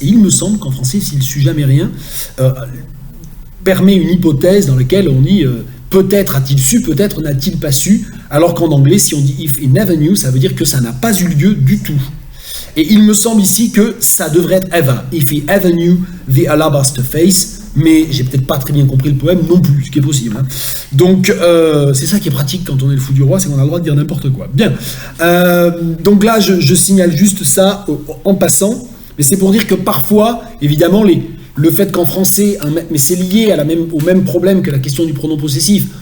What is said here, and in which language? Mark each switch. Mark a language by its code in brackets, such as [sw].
[fr] Et il me semble qu'en français, s'il sut jamais rien, permet une hypothèse dans laquelle on dit peut-être a-t-il su, peut-être n'a-t-il pas su. Alors qu'en anglais, si on dit [en] If he never knew, [fr] ça veut dire que ça n'a pas eu lieu du tout. Et il me semble ici que ça devrait être ever. [en] If he ever knew the alabaster face. [fr] Mais j'ai peut-être pas très bien compris le poème non plus, ce qui est possible. Hein. Donc, c'est ça qui est pratique quand on est le fou du roi, c'est qu'on a le droit de dire n'importe quoi. Bien. Donc là, je signale juste ça en passant. Mais c'est pour dire que parfois, évidemment, le fait qu'en français, mais c'est lié au même problème que la question du pronom possessif.